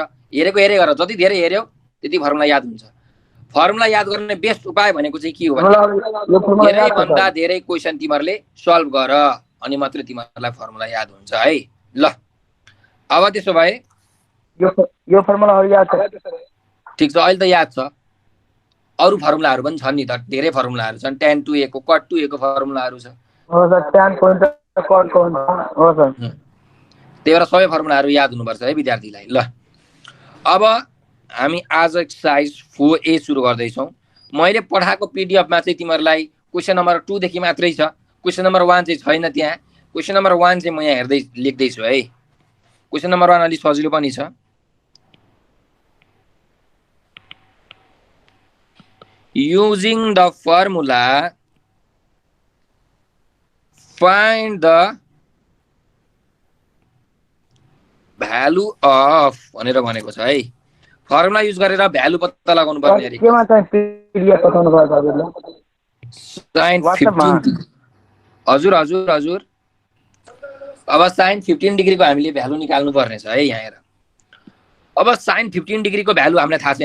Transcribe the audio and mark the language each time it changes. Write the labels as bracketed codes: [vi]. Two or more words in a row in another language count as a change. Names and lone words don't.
[ne] हेरेको गर, जति धेरै हेर्यौ त्यति फर्मुला याद हुन्छ। फर्मुला याद गर्ने बेस्ट उपाय भनेको चाहिँ के हो भने धेरै भन्दा धेरै क्वेशन तिमीहरुले सल्भ गर, अनि मात्र तिमीहरुलाई फर्मुला याद हुन्छ है। ल, अब त्यसो भए यो फर्मुलाहरु याद छ? ठीक छ, अहिले त याद छ। अरु फर्मुलाहरु पनि छन् नि त, धेरै फर्मुलाहरु छन्। tan 2a को cot 2a को फर्मुलाहरु छ। हो सर, [en] tan point cot [ne] को हो सर। त्यही भएर सबै फर्मुलाहरु याद हुनुपर्छ है विद्यार्थीलाई। ल, अब हामी आज एक्सरसाइज 4A सुरु गर्दै छौं। मैले पढाएको पीडीएफमा चाहिँ तिमीहरुलाई [en] question number [ne] 2 देखि मात्रै छ, [en] question number [ne] 1 चाहिँ छैन त्यहाँ। [en] question number [ne] 1 चाहिँ म यहाँ हेर्दै लेख्दै छु है। [en] question number [ne] 1 अलि सजिलो पनि छ। [en] Using the formula find the value of भनेर भनेको छ है। formula use [ne] गरेर भ्यालु पत्ता लगाउनु पर्ने अरे। केमा चाहिँ पीडीएफ पठाउनु पर्छ हजुरले? sin 15 हजुर। अब sin 15 डिग्री को हामीले भ्यालु निकाल्नु पर्ने छ है। यहाँ हेर, अब sin 15 डिग्री को भ्यालु हामीलाई थाहा छैन।